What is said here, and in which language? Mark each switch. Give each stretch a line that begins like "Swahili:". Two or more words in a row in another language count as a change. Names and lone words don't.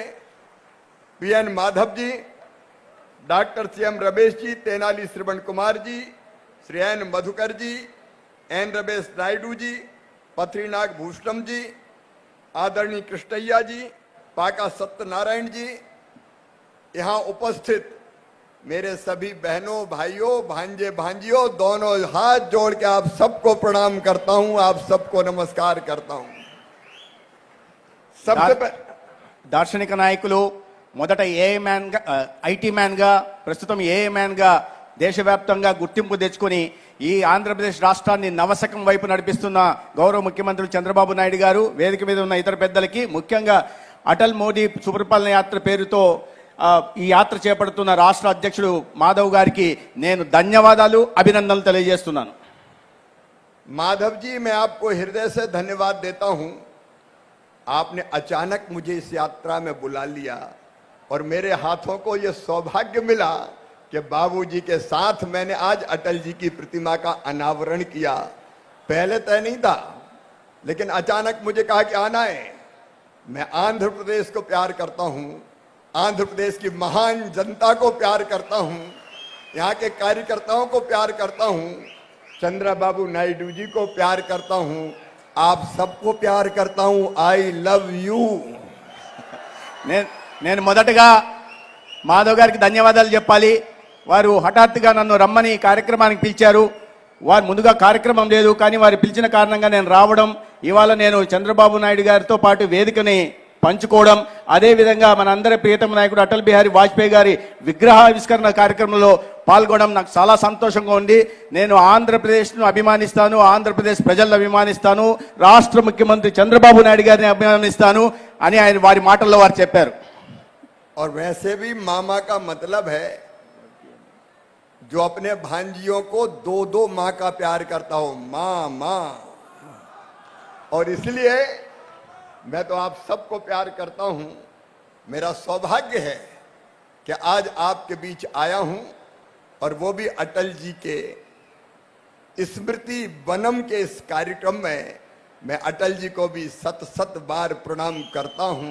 Hindi: पीएन माधव जी, डॉक्टर सीएम रमेश जी, तेनाली श्रवण कुमार जी, श्री एन मधुकर जी, एन रमेश नायडू जी, पथरीनाग भूषणम जी, आदरणीय कृष्णैया जी, पाका सत्यनारायण जी, यहां उपस्थित मेरे सभी बहनों, भाइयों, भांजे, भांजियों, दोनों हाथ जोड़ के आप सबको प्रणाम करता हूं, आप सबको नमस्कार करता हूं. सबसे
Telugu: దార్శనిక నాయకులు మొదట
English: AI man
Telugu: గా,
English: IT man
Telugu: గా, ప్రస్తుతం
English: AI man
Telugu: గా దేశవ్యాప్తంగా గుర్తింపు తెచ్చుకొని ఈ ఆంధ్రప్రదేశ్ రాష్ట్రాన్ని నవశకం వైపు నడిపిస్తున్న గౌరవ ముఖ్యమంత్రి చంద్రబాబు నాయుడు గారు, వేదిక మీద ఉన్న ఇతర పెద్దలకి, ముఖ్యంగా అటల్ మోదీ సుపరిపాలన యాత్ర పేరుతో ఈ యాత్ర చేపడుతున్న రాష్ట్ర అధ్యక్షుడు మాధవ్ గారికి నేను ధన్యవాదాలు, అభినందనలు తెలియజేస్తున్నాను.
Hindi: माधव जी, मैं आपको हृदय से धन्यवाद देता हूं. आपने अचानक मुझे इस यात्रा में बुला लिया और मेरे हाथों को यह सौभाग्य मिला कि बाबूजी के साथ मैंने आज अटल जी की प्रतिमा का अनावरण किया. पहले तय नहीं था, लेकिन अचानक मुझे कहा कि आना है. मैं आंध्र प्रदेश को प्यार करता हूं, आंध्र प्रदेश की महान जनता को प्यार करता हूं, यहाँ के कार्यकर्ताओं को प्यार करता हूं, चंद्रबाबू नायडू जी को प्यार करता हूं, आप सबको प्यार करता हूं.
English: I love you.
Telugu: నేను మొదటగా మాధవ్ గారికి ధన్యవాదాలు చెప్పాలి. వారు హఠాత్తుగా నన్ను రమ్మని కార్యక్రమానికి పిలిచారు. వారు ముందుగా కార్యక్రమం లేదు, కానీ వారు పిలిచిన కారణంగా నేను రావడం, ఇవాళ నేను చంద్రబాబు నాయుడు గారితో పాటు వేదికని పంచుకోవడం, అదేవిధంగా మనందరి ప్రియతమ నాయకుడు అటల్ బిహారీ వాజ్పేయి గారి విగ్రహావిష్కరణ కార్యక్రమంలో పాల్గొనడం నాకు చాలా సంతోషంగా ఉంది. నేను ఆంధ్రప్రదేశ్ను అభిమానిస్తాను, ఆంధ్రప్రదేశ్ ప్రజలను అభిమానిస్తాను, రాష్ట్ర ముఖ్యమంత్రి చంద్రబాబు నాయుడు గారిని అభిమానిస్తాను అని ఆయన వారి మాటల్లో వారు చెప్పారు.
Hindi: और वैसे भी मामा का मतलब है जो अपने भांजियों को दो दो माँ का प्यार करता हो, माँ माँ. और इसलिए मैं तो आप सबको प्यार करता हूं. मेरा सौभाग्य है कि आज आपके बीच आया हूं, और वो भी अटल जी के स्मृति वनम के इस कार्यक्रम में मैं अटल जी को भी सत सत बार प्रणाम करता हूं.